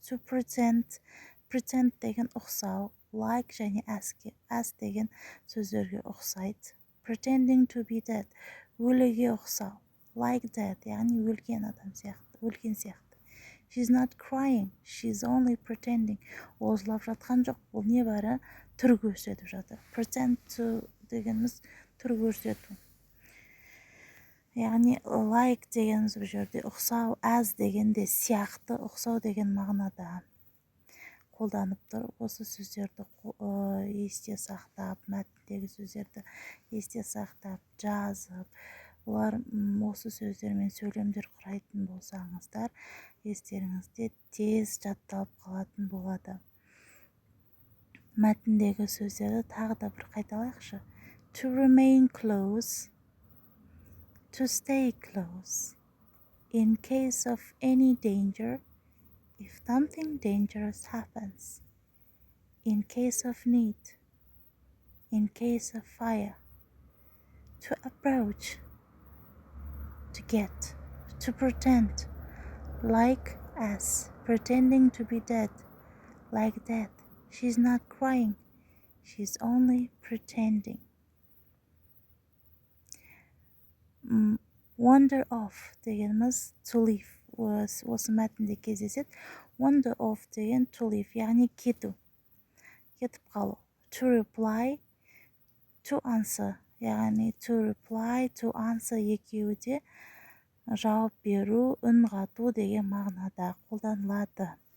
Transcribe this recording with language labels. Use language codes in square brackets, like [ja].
[kk] To pretend деген ұқсау, like және as деген сөздерге ұқсайды. [en] Pretending to be dead, [kk] өліге ұқсау. [en] Like dead, [kk] яғни өлген адам сияқты, өлген сияқты. [en] She's not crying, she's only pretending. [kk] Ол жылап жатқан жоқ, ол небәрі түр көрсетіп жатыр. Pretend to дегеніміз түр көрсету. Яғни like дегеніміз бұл жерде ұқсау, as дегенде сияқты, ұқсау деген мағынада қолданып тұр. Осы сөздерді есте сақтап, мәтіндегі сөздерді есте сақтап, жазып, олар осы сөздермен сөйлемдер құрайтын болсаңыздар, естеріңізде тез жатталып қалатын болады. Мәтіндегі сөздерді тағы да бір қайталайықшы. [en] To remain close, to stay close, in case of any danger, if something dangerous happens, in case of need, in case of fire, to approach, to get, to pretend, like as, pretending to be dead, like that. She's not crying, she's only pretending. [kk] Wander off дегеніміз to leave осы мәтінде кездеседі. Wander off деген to leave, яғни кету, кетіп қалу. [en] To reply, to answer, [kk] яғни to reply, to answer екеуі де жауап беру, үн қату деген мағынада қолданылады.